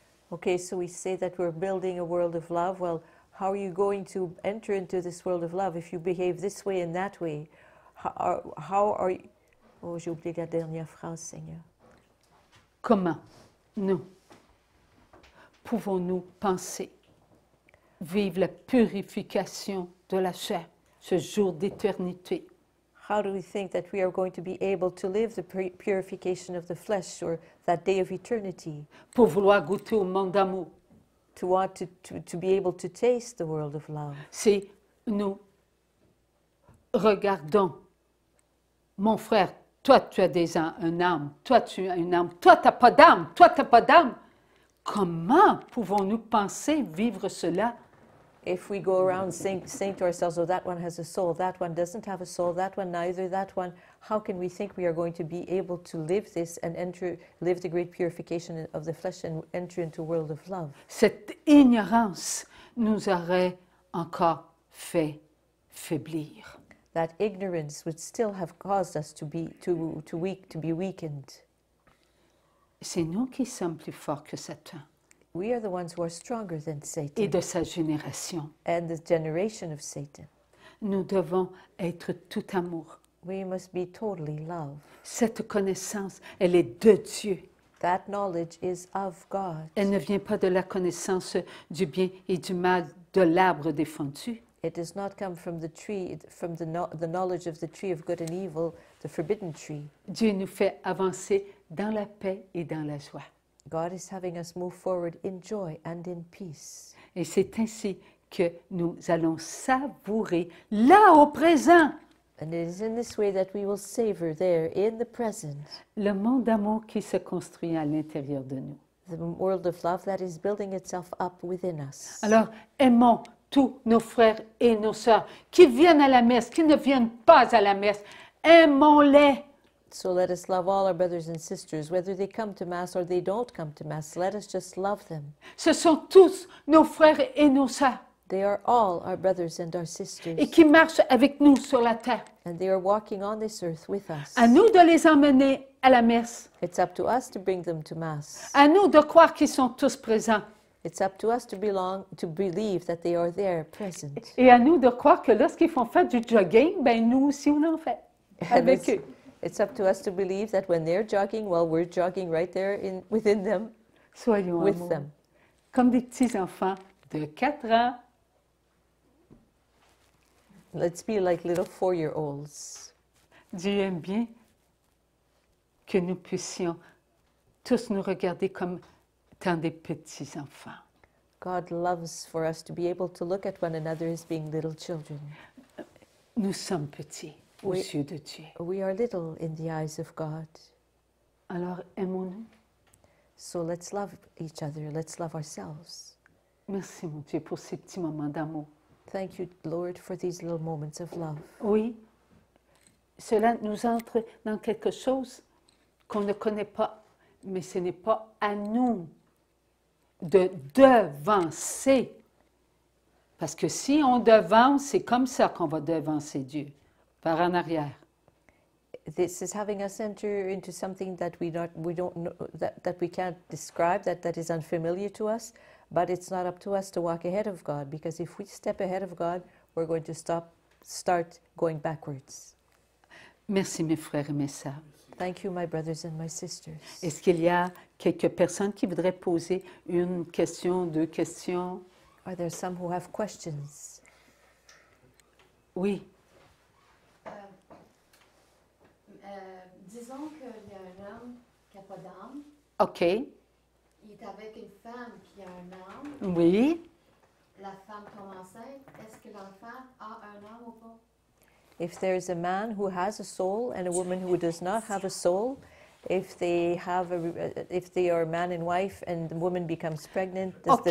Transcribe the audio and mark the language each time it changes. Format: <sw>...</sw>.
<en>Okay, so we say that we're building a world of love. Well, how are you going to enter into this world of love if you behave this way and that way? How are you...</en> <fr>Oh, j'ai oublié la dernière phrase, Seigneur. Comment nous pouvons-nous penser vivre la purification de la chair, ce jour d'éternité?</fr> <en>How do we think that we are going to be able to live the purification of the flesh or that day of eternity?</en> <fr>Pour vouloir goûter au monde d'amour.</fr> <en>To want to be able to taste the world of love.</en> <fr>Si nous regardons, mon frère, toi tu as une âme, toi tu as une âme, toi tu n'as pas d'âme, toi tu n'as pas d'âme. Comment pouvons-nous penser vivre cela?</fr> <en>If we go around saying to ourselves, oh, that one has a soul, that one doesn't have a soul, that one neither, that one, how can we think we are going to be able to live this and live the great purification of the flesh and enter into a world of love?</en> <fr>Cette ignorance nous aurait encore fait faiblir.</fr> <en>That ignorance would still have caused us to be weakened.</en> <fr>C'est nous qui sommes plus forts que Satan</fr> <en>We are the ones who are stronger than</en> <fr>et</fr> <en>Satan</en> <fr>de sa génération.</fr> <en>and the generation of Satan.</en> <fr>Nous devons être tout amour.</fr> <en>We must be totally love.</en> <fr>Cette connaissance, elle est de Dieu.</fr> <en>That knowledge is of God.</en> <fr>Elle ne vient pas de la connaissance du bien et du mal de l'arbre défendu.</fr> <en>It does not come from the tree, from the knowledge of the tree of good and evil, the forbidden tree.</en> <fr>Dieu nous fait avancer dans la paix et dans la joie.</fr> <en>God is having us move forward in joy and in peace.</en> <fr>Et c'est ainsi que nous allons savourer là au présent</fr> <en>And it is in this way that we will savor there in the present</en> <fr>le monde d'amour qui se construit à l'intérieur de nous.</fr> <en>the world of love that is building itself up within us.</en> <fr>Alors, aimons tous nos frères et nos sœurs qui viennent à la messe, qui ne viennent pas à la messe. Aimons-les.</fr> <en>So let us love all our brothers and sisters, whether they come to Mass or they don't come to Mass. Let us just love them.</en> <fr>Ce sont tous nos frères et nos sœurs</fr> <en>They are all our brothers and our sisters,</en> <fr>et qui marchent avec nous sur la terre.</fr> <en>and they are walking on this earth with us.</en> <fr>À nous de les emmener à la messe.</fr> <en>It's up to us to bring them to Mass.</en> <fr>À nous de croire qu'ils sont tous présents.</fr> <en>It's up to us to believe that they are there, present.</en> <fr>Et à nous de croire que lorsqu'ils font faire du jogging, ben nous aussi on en fait</fr> <en>And</en> <fr>avec eux.</fr> <en>it's up to us to believe that when they're jogging, well, we're jogging right there within them,</en> <fr>Soyons</fr> <en>with</en> <fr>amoureux.</fr> <en>them.</en> <fr>Comme des petits enfants de 4 ans.</fr> <en>Let's be like little 4-year-olds.</en> <fr>Dieu aime bien que nous puissions tous nous regarder comme tant des petits enfants.</fr> <en>God loves for us to be able to look at one another as being little children.</en> <fr>Nous sommes petits aux Oui. yeux de Dieu.</fr> <en>We are little in the eyes of God.</en> <fr>Alors aimons-nous.</fr> <en>So let's love each other. Let's love ourselves.</en> <fr>Merci mon Dieu pour ces petits moments d'amour.</fr> <en>Thank you, Lord, for these little moments of love.</en> <fr>Oui, cela nous entre dans quelque chose qu'on ne connaît pas, mais ce n'est pas à nous de devancer Parce que si on devance, c'est comme ça qu'on va devancer Dieu, par en arrière.</fr> <en>This is having us enter into something that we don't know, that we can't describe, that is unfamiliar to us, but it's not up to us to walk ahead of God, because if we step ahead of God, we're going to start going backwards.</en> <fr>Merci mes frères et mes sœurs.</fr> <en>Thank you, my brothers and my sisters.</en> <fr>Est-ce qu'il y a quelques personnes qui voudraient poser une question, deux questions?</fr> <en>Are there some who have questions?</en> <fr>Oui. Disons qu'il y a un homme qui n'a pas d'âme.</fr> <en>OK.</en> <fr>Il est avec une femme qui a un âme. Oui. La femme tombe enceinte. Est-ce que l'enfant a un âme ou pas?</fr> <en>If there's a man who has a soul and a woman who does not have a soul, if they are man and wife and the woman becomes pregnant, does the</en>